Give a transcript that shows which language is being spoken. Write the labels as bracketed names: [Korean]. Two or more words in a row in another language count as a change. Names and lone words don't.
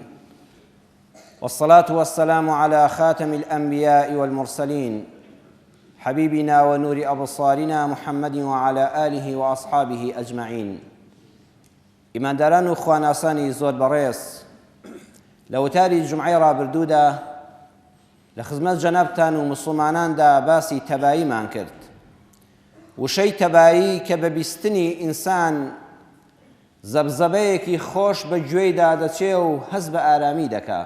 [Arabic] والصلاة والسلام على خاتم الأنبياء والمرسلين، حبيبنا ونور أبصارنا محمد وعلى آله وأصحابه أجمعين. [Central Kurdish] ئیمانداران و خواناسانی زۆر بەڕێز، لە وتاری جومعەی ڕابردوودا لە خزمەت جەنابتان و مسلماناندا باسی تەباییمان کرد. وشەی تەبایی کە بە بیستنی ئینسان زەبزەبەیەکی خۆش بە گوێیدا دەچێ و هەست بە ئارامی دەکا.